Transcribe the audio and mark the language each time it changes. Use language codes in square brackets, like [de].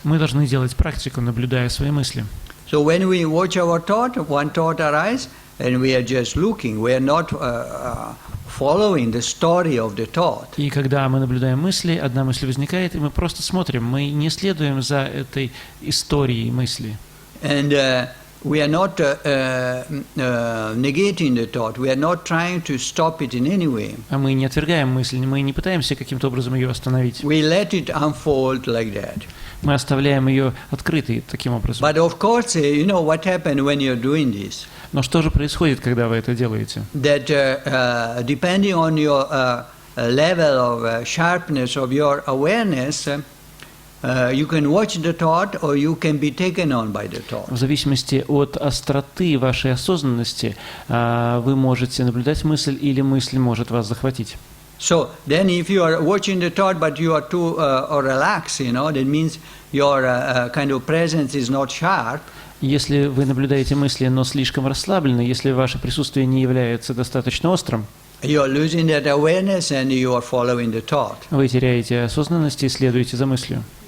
[ru] Мы должны делать практику, наблюдая свои мысли. [en] So when we watch our thought, one thought arises, and we are just looking. We are not following the story of the thought. [ru] И когда мы наблюдаем мысли, одна мысль возникает, и мы просто смотрим. Мы не следуем за этой историей мысли. [en] And we are not negating the thought. We are not trying to stop it in any way. [ru] А мы не отвергаем мысль, мы не пытаемся каким-то образом ее остановить. [en] We let it unfold like that. [ru] Мы оставляем ее открытой таким образом. [en] But of course, you know what happened when you're doing this? [ru] Но что же происходит, когда вы это делаете? [en] That depending on your level of sharpness of your awareness, you can watch the thought or you can be taken on by the thought. [ru] В зависимости от остроты вашей осознанности, вы можете наблюдать мысль, или мысль может вас захватить. [en] So then if you are watching the thought but you are too relaxed, that means your kind of presence is not sharp. [ru] Если вы наблюдаете мысли, но слишком расслаблены, если ваше присутствие не является достаточно острым, [en] You are losing that awareness and you are following the thought. [ru] вы теряете осознанность и следуете за мыслью.